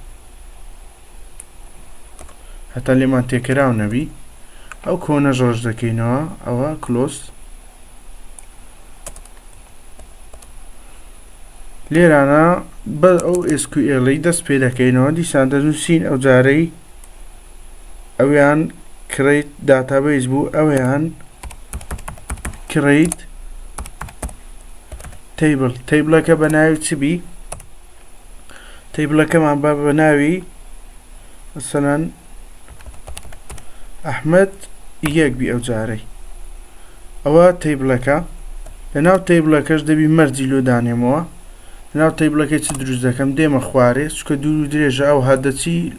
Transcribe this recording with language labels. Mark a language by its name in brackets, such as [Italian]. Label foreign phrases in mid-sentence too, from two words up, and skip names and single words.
[Central Kurdish] هەتا لێمان تێکەراو نەبی ئەو کۆنەش ڕەش دەکەینەوە ئەوە کلۆس لێرانە بە ئەو SQL-ی دەست پێ دەکەینەوە دیسان دەنووسین ئەو جارەی ئەویان [English] create database [Central Kurdish] بوو ئەویان create table تیبلەکە بە ناوی چ بی تیبلەکەمان بە ناوی مثلەن ئەحمەد یەک بی ئەو جارەی ئەوە تیبلەکە لەناو تیبلەکەش دەبی مەرجی لۆ دانێمەوە لەناو تیبلەکەی چ دروست دەکەم دێمە خوارێ چکە دوور و درێژە ئەو هات دەچی